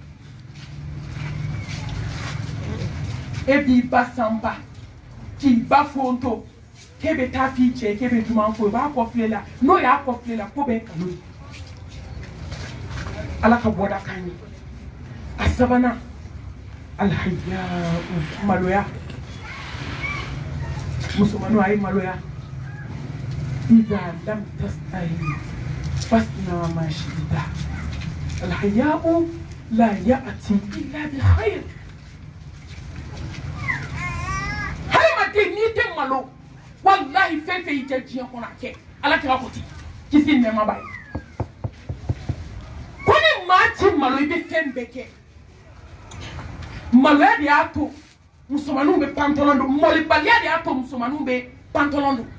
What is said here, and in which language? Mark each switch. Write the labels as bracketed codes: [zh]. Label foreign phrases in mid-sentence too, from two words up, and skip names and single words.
[bm] E b'i ba sanba, k'i ba fonto, k'e bɛ taa f'i cɛ k'e bɛ tuma fɔ, i b'a kɔfile la. N'o y'a kɔfile la, ko bɛ kalo ye. Ala ka bɔda k'an ye. A sabanan, alhaya maloya. Musomaninw a ye maloya. [ar] إذا لم تستحي فاصنع ما شئت. الحياء لا يأتي إلا بخير. [bm] Hadamaden n'i tɛ malo, wallahi fɛn fɛn i tɛ diɲɛ kɔnɔ a kɛ. Ala kira ko ten, kisi ni nɛɛma b'a ye. Ko ni maa ti malo i bɛ fɛn bɛɛ kɛ. Maloya de y'a to musomaninw bɛ pantalon don, malibaliya de y'a to musomaninw bɛ pantalon don.